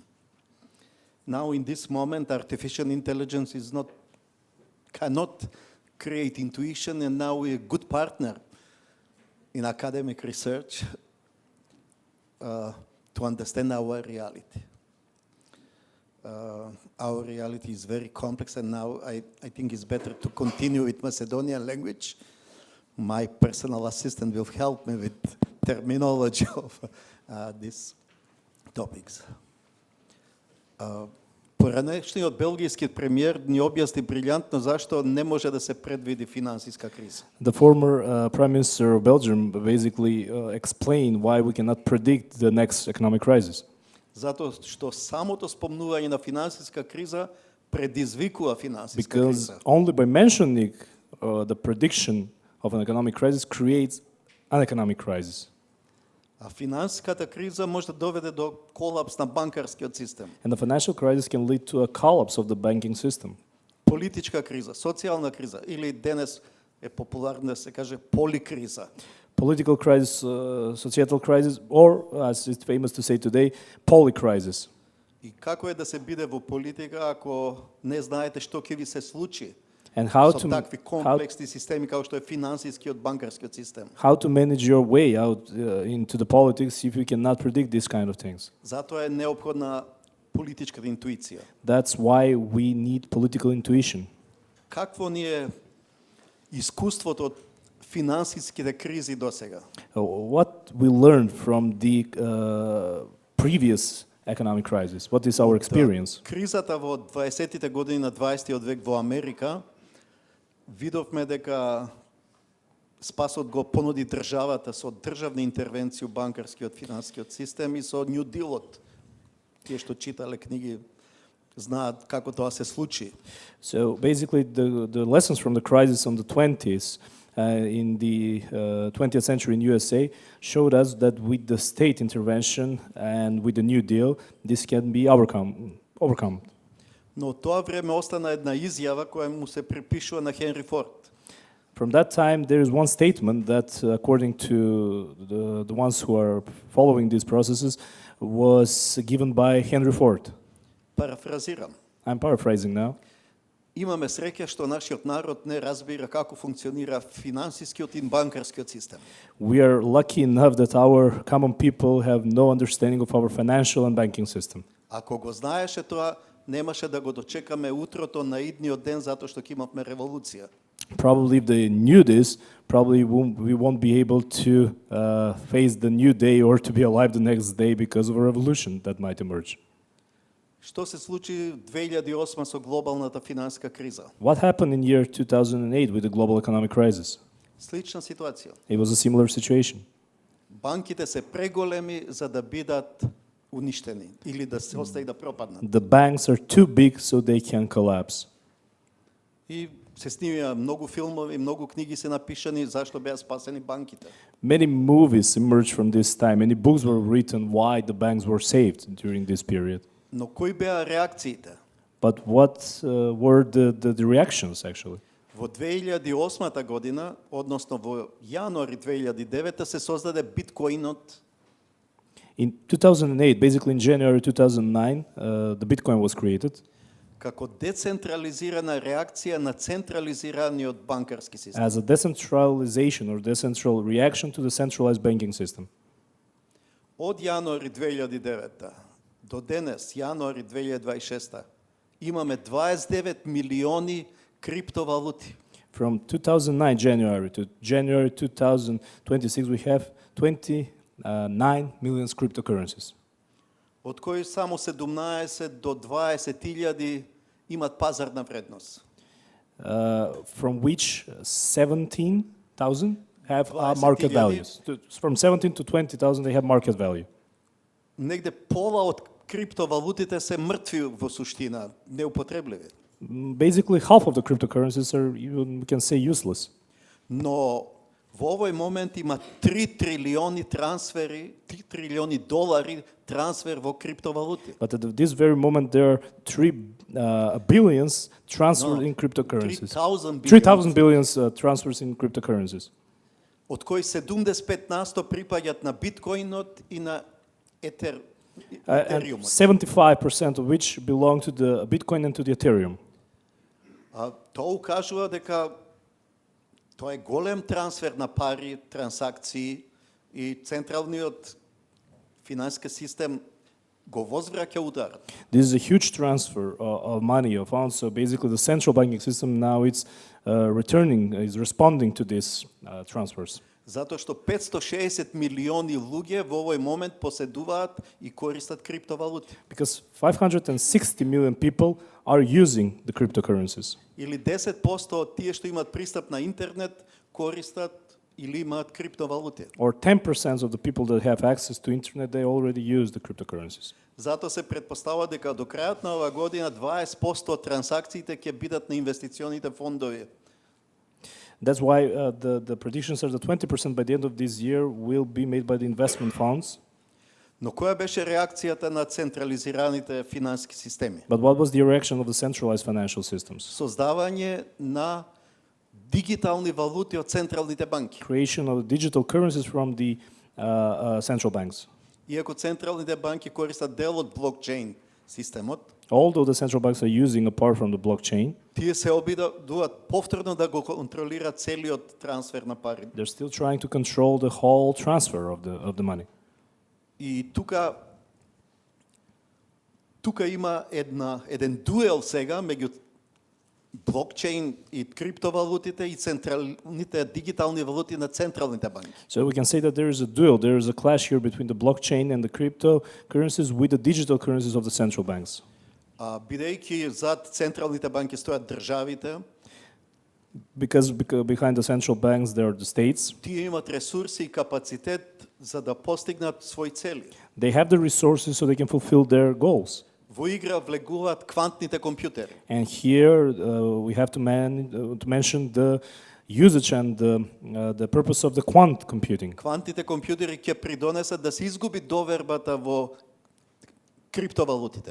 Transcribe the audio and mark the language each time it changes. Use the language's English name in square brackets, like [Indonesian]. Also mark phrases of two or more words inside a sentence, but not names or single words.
[English] Now, in this moment, artificial intelligence cannot create intuition, and now we're a good partner in academic research to understand our reality. Our reality is very complex, and now I think it's better to continue with Macedonian language. My personal assistant will help me with terminology of these topics. [Macedonian] Поранешниот белгijski премиер ни објасни брилјантно зашто не може да се предвиди финансиска криза. [English] The former Prime Minister of Belgium basically explained why we cannot predict the next economic crisis. [Macedonian] Затоа што самото спомнување на финансиска криза предизвикува финансиска [English] Because [Macedonian] криза. [English] only by mentioning the prediction of an economic crisis creates an economic crisis. [Macedonian] А финансиската криза може да доведе до колапс на банкарскиот систем. [English] And the financial crisis can lead to a collapse of the banking system. [Macedonian] Политичка криза, социјална криза или денес е популарно да се каже поликриза. [English] Political crisis, societal crisis, or as it's famous to say today, polycrisis. [Macedonian] И како е да се биде во политика ако не знаете што ќе ви се случи? [English] And how [Macedonian] Со такви комплексни системи како што е финансискиот банкарскиот систем. [English] how to manage your way out into the politics if you cannot predict these kind of things. [Macedonian] Затоа е неопходна политичката интуиција. [English] That's why we need political intuition. [Macedonian] Какво ни е искуството од финансиските кризи досега? [English] What we learned from the previous economic crisis? What is our experience? [Macedonian] Кризата во 20-тите години на 20-тиот век во Америка видовме дека спасот го понуди државата со државна интервенција у банкарскиот финансискиот систем и со New Deal-от. Тие што читале книги знаат како тоа се случи. [English] So basically the lessons from the crisis on the 20s in the 20th century in USA showed us that with the state intervention and with the New Deal, this can be overcome. [Macedonian] Но тоа време остана една изјава која му се припишува на Хенри Форд. [English] From that time, there is one statement that, according to the ones who are following these processes, was given by Henry Ford. [Macedonian] Парафразирам. [English] I'm paraphrasing now. [Macedonian] Имаме среќа што нашиот народ не разбира како функционира финансискиот и банкарскиот систем. [English] We are lucky enough that our common people have no understanding of our financial and banking system. [Macedonian] Ако го знаеше тоа, немаше да го дочекаме утрото на идниот ден затоа што ќе имавме револуција. [English] Probably if they knew this, probably we won't be able to face the new day or to be alive the next day because of a revolution that might emerge. [Macedonian] Што се случи 2008 со глобалната финансиска криза? [English] What happened in year 2008 with the global economic crisis? [Macedonian] Слична ситуација. [English] It was a similar situation. [Macedonian] Банките се преголеми за да бидат уништени или да се остаи да пропаднат. [English] The banks are too big so they can collapse. [Macedonian] И се снимија многу филмови, многу книги се напишани зашто беа спасени банките. [English] Many movies emerged from this time. Many books were written why the banks were saved during this period. [Macedonian] Но кои беа реакциите? [English] But what were the reactions actually? [Macedonian] Во 2008 година, односно во јануари 2009 се создаде биткоинот. [English] In 2008, basically in January 2009, the Bitcoin was created [Macedonian] Како децентрализирана реакција на централизираниот банкарски систем. [English] as a decentralization or decentral reaction to the centralized banking system. [Macedonian] Од јануари 2009 до денес, јануари 2026, имаме 29 милиони криптовалути. [English] From 2009 January to January 2026, we have 29 million cryptocurrencies. [Macedonian] од кои само 17 до 20.000 имат пазарна вредност. [English] From which 17,000 have market 20,000. values. From 17 to 20,000 they have market value. [Macedonian] Негде пола од криптовалутите се мртви во суштина, неупотребливи. [English] Basically, half of the cryptocurrencies are, we can say, useless. [Macedonian] Но во овој момент има 3 трилиони трансфери, 3 трилиони долари трансфер во криптовалути. [English] But at this very moment, there are 3 billions transferred in cryptocurrencies. 3,000 billions transfers in cryptocurrencies. [Macedonian] Од кои 75% припаѓаат на биткоинот и на [English] And [Macedonian] етериумот. [English] 75% of which belong to the Bitcoin and to the Ethereum. [Macedonian] Тоа укажува дека тоа е голем трансфер на пари, трансакции и централниот финансиски систем го возвраќа ударот. [English] This is a huge transfer of money, of funds. So basically, the central banking system now is responding to these transfers. [Macedonian] Затоа што 560 милиони луѓе во овој момент поседуваат и користат криптовалути. [English] Because 560 million people are using the cryptocurrencies. [Macedonian] Или 10% од тие што имаат пристап на интернет користат или имаат криптовалути. [English] Or 10% of the people that have access to internet, they already use the cryptocurrencies. [Macedonian] Затоа се претпоставува дека до крајот на оваа година 20% од трансакциите ќе бидат на инвестиционите фондови. [English] That's why the predictions are that 20% by the end of this year will be made by the investment funds. [Macedonian] Но која беше реакцијата на централизираните финансиски системи? [English] But what was the reaction of the centralized financial systems? [Macedonian] Создавање на дигитални валути од централните банки. [English] Creation of digital currencies from the central banks. [Macedonian] Иако централните банки користат дел од блокчейн системот, [English] Although the central banks are using apart from the blockchain, [Macedonian] тие се обидуваат повторно да го контролираат целиот трансфер на пари. [English] they're still trying to control the whole transfer of the money. [Macedonian] И тука има еден дуел сега меѓу блокчейн и криптовалутите и централните дигитални валути на централните банки. [English] So we can say that there is a duel, there is a clash here between the blockchain and the cryptocurrencies with the digital currencies of the central banks. [Macedonian] Бидејќи зад централните банки стојат државите, [English] Because behind the central banks there are the states. [Macedonian] тие имат ресурси и капацитет за да постигнат своји цели. [English] They have the resources so they can fulfill their goals. [Macedonian] Во игра влегуваат квантните компјутери. [English] And here we have to mention the usage and the purpose of the quant computing. [Macedonian] Квантните компјутери ќе придонесат да се изгуби довербата во криптовалутите.